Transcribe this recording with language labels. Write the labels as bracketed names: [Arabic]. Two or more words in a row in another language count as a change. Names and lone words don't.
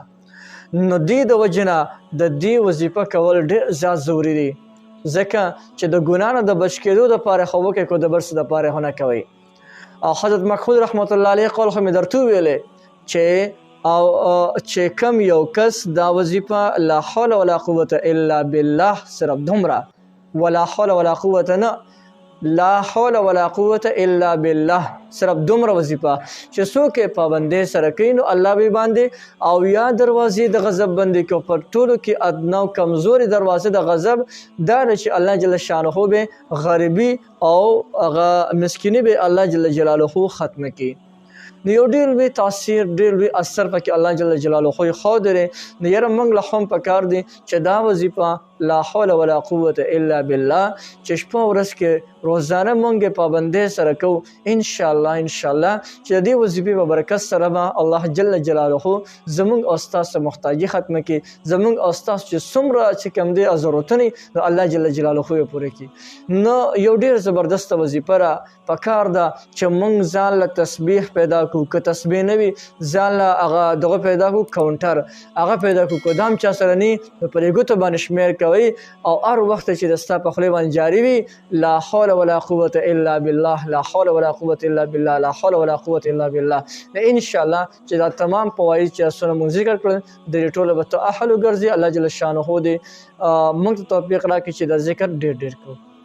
[Pashto] نو دې د وجې نه د دې وظیفه کول ډېر زیات ضروري دي، ځکه چې د ګناه نه د بچ کېدو دپاره خو وکړئ که د بل څه دپاره خو نه کوئ. او حضرت محمود [Arabic] رحمت الله علیه [Pashto] قول خو مې درته وویلې چې کم یو کس دا وظیفه [Arabic] لا حول ولا قوة الا بالله [Pashto] صرف دومره [Arabic] ولا حول ولا قوة [Pashto] نه [Arabic] لا حول ولا قوة الا بالله [Pashto] صرف دومره وظیفه چې څوک یې پابندۍ سره کوي نو الله به باندې او یا دروازې د غضب بندي کوي. په ټولو کې ادنا او کمزوري دروازې د غضب دا ده چې [Arabic] الله جل شانه [Pashto] به غریبي او هغه مسکیني به [Arabic] الله جل جلاله [Pashto] ختمه کړي. نو یو ډېر لوی تاثیر ډېر لوی اثر پکې [Arabic] الله جل جلاله [Pashto] ښودلی. نو یاره موږ له هم پکار دی چې دا وظیفه [Arabic] لا حول ولا قوة الا بالله [Pashto] چې شپه ورځ کې روزانه موږ یې پابندۍ سره کوو انشاءالله چې د دې وظیفې په برکت سره به [Arabic] الله جل جلاله [Pashto] زموږ او ستاسو محتاجي ختمه کړي، زموږ او ستاسو چې څومره چې کوم دی ضرورتونه نو [Arabic] الله جل جلاله [Pashto] یې پوره کړي. نو یو ډېر زبردسته وظیفه را پکار ده چې موږ ځان له تسبیح پیدا کړو، که تسبیح نه وي ځان له هغه دغه پیدا کړو کاونټر هغه پیدا کړو، که دا هم چا سره نه نو په دې ګوتو باندې شمېر کوئ او هر وخت چې د ستا په خولې باندې جاري وي [Arabic] لا حول ولا قوة الا بالله لا حول ولا قوة الا بالله لا حول ولا قوة الا بالله. [Pashto] انشاءالله چې دا تمام فواید چې اسونه مونږ ذکر کړل د دې ټولو به ته اهل وګرځي. [Arabic] الله جل شانه [Pashto] دې موږ ته توفیق راکړي چې دا ذکر ډېر کړو.